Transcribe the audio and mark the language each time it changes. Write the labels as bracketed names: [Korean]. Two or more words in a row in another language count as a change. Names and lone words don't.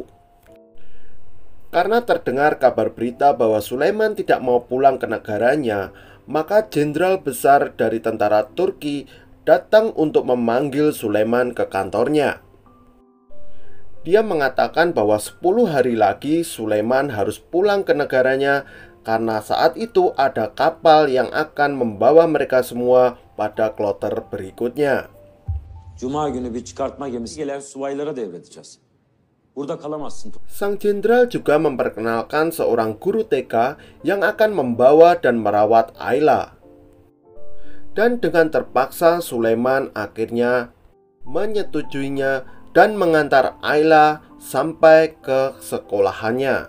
[Indonesian] Karena terdengar kabar berita bahwa Sulaiman tidak mau pulang ke negaranya, maka jenderal besar dari tentara Turki datang untuk memanggil Sulaiman ke kantornya. Dia mengatakan bahwa 10 hari lagi Sulaiman harus pulang ke negaranya karena saat itu ada kapal yang akan membawa mereka semua pada kloter berikutnya. [Turkish] Cuma günü bir çıkartma gemisi gelen subaylara devredeceğiz. [Indonesian] Sang jenderal juga memperkenalkan seorang guru TK yang akan membawa dan merawat Ayla. Dan dengan terpaksa Sulaiman akhirnya menyetujuinya dan mengantar Ayla sampai ke sekolahannya.